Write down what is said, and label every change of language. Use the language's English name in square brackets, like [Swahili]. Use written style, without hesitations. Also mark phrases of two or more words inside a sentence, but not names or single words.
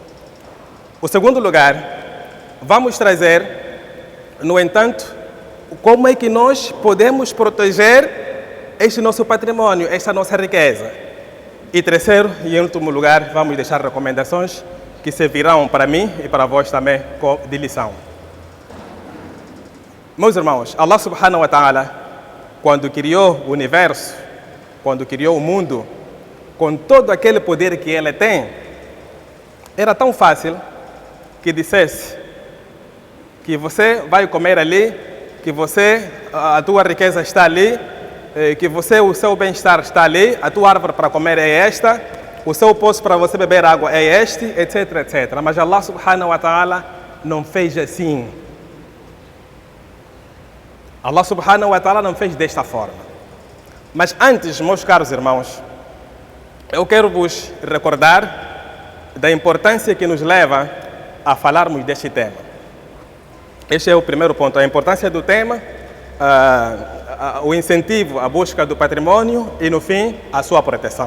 [Portuguese] O segundo lugar, vamos trazer, no entanto, como é que nós podemos proteger este nosso patrimônio, esta nossa riqueza. E terceiro e em último lugar, vamos deixar recomendações que servirão para mim e para vós também de lição. Meus irmãos, [Arabic] الله سبحانه وتعالى, [Portuguese] quando criou o universo, quando criou o mundo, com todo aquele poder que ele tem, era tão fácil que dissesse que você vai comer ali, que a tua riqueza está ali, que o seu bem-estar está ali, a tua árvore para comer é esta, o seu poço para você beber água é este, etc, etc. Mas Allah [Arabic] سبحانه وتعالى [Portuguese] não fez assim. Allah [Arabic] سبحانه وتعالى [Portuguese] não fez desta forma. Mas antes, meus caros irmãos, eu quero vos recordar da importância que nos leva a falarmos deste tema. Este é o primeiro ponto, a importância do tema o incentivo à busca do patrimônio e, no fim, a sua proteção.